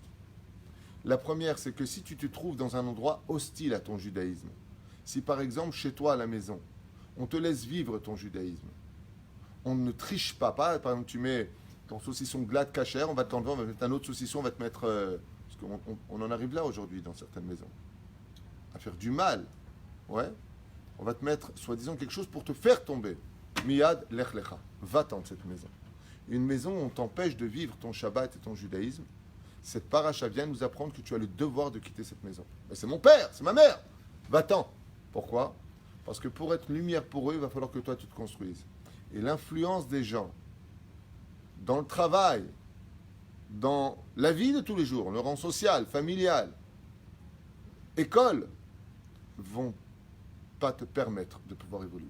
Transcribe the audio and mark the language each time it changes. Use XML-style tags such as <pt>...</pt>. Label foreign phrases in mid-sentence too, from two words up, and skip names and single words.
<fr>La première, c'est que si tu te trouves dans un endroit hostile à ton judaïsme, si par exemple chez toi à la maison, on te laisse vivre ton judaïsme, on ne triche pas, par exemple tu mets ton saucisson glade cachère, on va t'enlever, on va mettre un autre saucisson, on va te mettre, parce qu'on en arrive là aujourd'hui dans certaines maisons, à faire du mal, ouais, on va te mettre soi-disant quelque chose pour te faire tomber.</fr> <he>מיד לך לך,</he> <fr>va-t'en de cette maison. Une maison où on t'empêche de vivre ton Shabbat et ton judaïsme, cette paracha vient nous apprendre que tu as le devoir de quitter cette maison. Mais c'est mon père, c'est ma mère, va-t'en. Pourquoi? Parce que pour être lumière pour eux, il va falloir que toi tu te construises. Et l'influence des gens dans le travail, dans la vie de tous les jours, le rang social, familial, école, vont pas te permettre de pouvoir évoluer.</fr>